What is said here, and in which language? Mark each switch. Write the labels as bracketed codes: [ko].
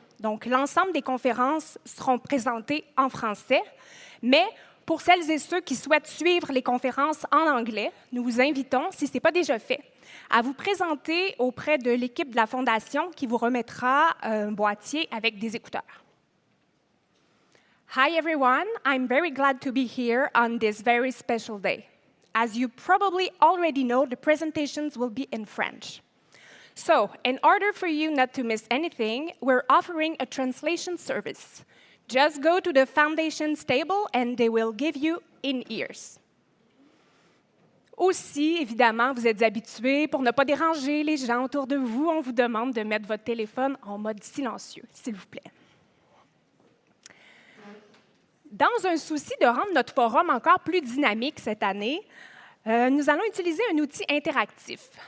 [fr] Donc, l'ensemble des conférences seront présentées en français, mais pour celles et ceux qui souhaitent suivre les conférences en anglais, nous vous invitons, si ce n'est pas déjà fait, à vous présenter auprès de l'équipe de la Fondation qui vous remettra un boîtier avec des écouteurs. [en] Hi everyone, I'm very glad to be here on this very special day. As you probably already know, the presentations will be in French. So, in order for you not to miss anything, we're offering a translation service. Just go to the Foundation's table and they will give you in-ears. [fr] Aussi, évidemment, vous êtes habitués, pour ne pas déranger les gens autour de vous, on vous demande de mettre votre téléphone en mode silencieux, s'il vous plaît. Dans un souci de rendre notre forum encore plus dynamique cette année, nous allons utiliser un outil interactif.